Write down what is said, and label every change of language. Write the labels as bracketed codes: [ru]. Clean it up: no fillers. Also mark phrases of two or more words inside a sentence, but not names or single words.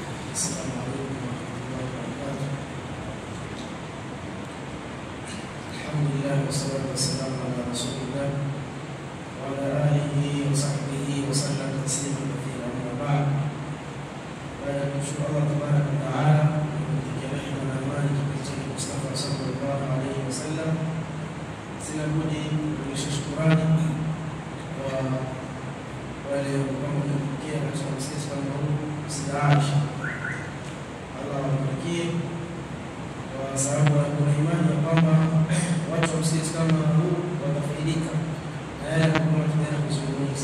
[ar] السلام عليكم ورحمة الله وبركاته. الحمد لله والصلاة والسلام على رسول الله وعلى آله وصحبه وسلم تسليما كثيرا. أما بعد، فنشكر الله تبارك وتعالى وتجمعنا من أمانة بيته المصطفى صلى الله عليه وسلم. [sw] sina budi kurudisha shukrani kwa wale wanaopokea katika msikiti kama huu Aisha. Allah awabariki kwa sababu kuna imani ya kwamba watu wa msikiti kama huu watafaidika na yale ambayo tunaenda kuzungumza.